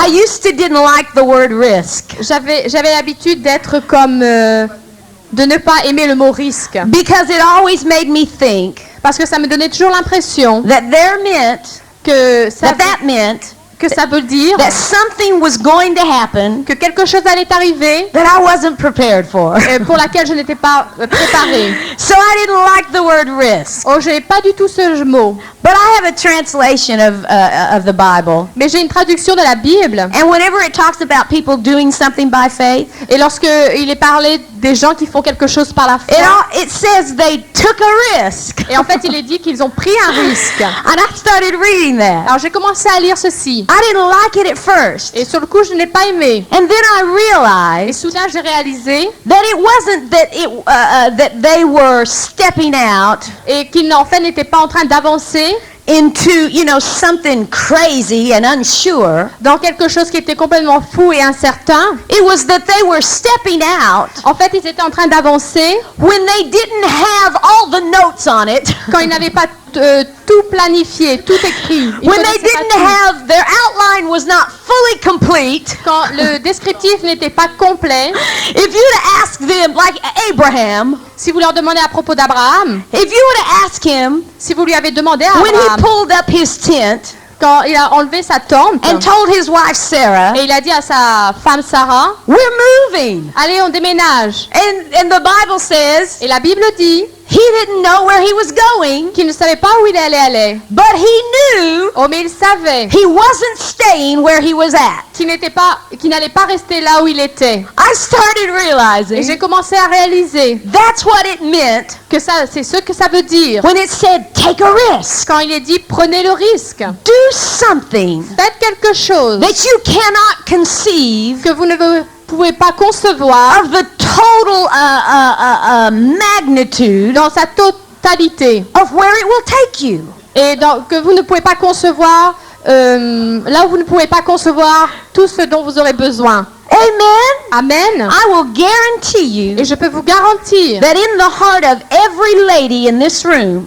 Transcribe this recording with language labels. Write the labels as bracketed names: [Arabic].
[English] I used to didn't like the word risk [French] J'avais l'habitude d'être comme de ne pas aimer le mot risque [English] because it always made me think [French] parce que ça me donnait toujours l'impression [English] that [French] que [English] that meant [French] ça veut dire [English] that something was going to happen [French] que quelque chose allait arriver [English] that I wasn't prepared for. [French] pour laquelle je n'étais pas préparée. [English] So I didn't like the word risk. [French] Oh, j'ai pas du tout ce mot. [English] But I have a translation of the Bible. [French] Mais j'ai une traduction de la Bible. [English] And whenever it talks about people doing something by faith, [French] Et lorsque il est parlé des gens qui font quelque chose par la foi, [English] it says they took a risk. [French] et en fait il est dit qu'ils ont pris un risque. [English] And I started reading that. [French] Alors j'ai commencé à lire ceci. [English] I didn't like it at first. [French] Et sur le coup je n'ai pas aimé. [English] And then I [French] Et [English] realized [French] soudain j'ai réalisé [English] that it wasn't that they were stepping out [French] et qu'ils en fait n'étaient pas en train d'avancer [English] into, something crazy and unsure. [French] dans quelque chose qui était complètement fou et incertain. [English] It was that they were stepping out [French] En fait, ils étaient en train d'avancer [English] when they didn't have all the notes on it. [French] quand ils n'avaient pas tout planifié, tout écrit. [English] Ils [French] When they [English] connaissaient pas [French] didn't [English] tout. [French] have, their outline was not fully complete. [English] Quand le descriptif n'était pas complet. [French] If you'd ask them, like Abraham, [English] Si vous leur demandez à propos d'Abraham, [French] if you would ask him, [English] si vous lui avez demandé à [French] when he [English] Abraham, [French] pulled up his tent [English] quand il a enlevé sa tente [French] and told his wife Sarah, [English] et il a dit à sa femme Sarah, [French] we're moving. [English] allez, on déménage. [French] And the Bible says [English] Et la Bible dit [French] he didn't know where he was going, [English] qu'il ne savait pas où il allait aller. [French] but he knew [English] Oh, mais il savait [French] he wasn't staying where he was at. [English] qu'il n'allait pas rester là où il était. [French] I started [English] Et j'ai [French] realizing [English] commencé à réaliser [French] that's what it meant [English] que c'est ce que ça veut dire [French] when it said take a risk. [English] quand il est dit prenez le risque. [French] Do something [English] Faites quelque chose [French] that you cannot conceive [English] que vous ne pouvez pas concevoir [French] of the total magnitude [English] dans sa totalité [French] of where it will take you. [English] et que vous ne pouvez pas concevoir là où vous ne pouvez pas concevoir tout ce dont vous aurez besoin. [French] Amen. [English] Amen. [French] I will guarantee you [English] Et je peux vous garantir [French] that in the heart of every lady in this room,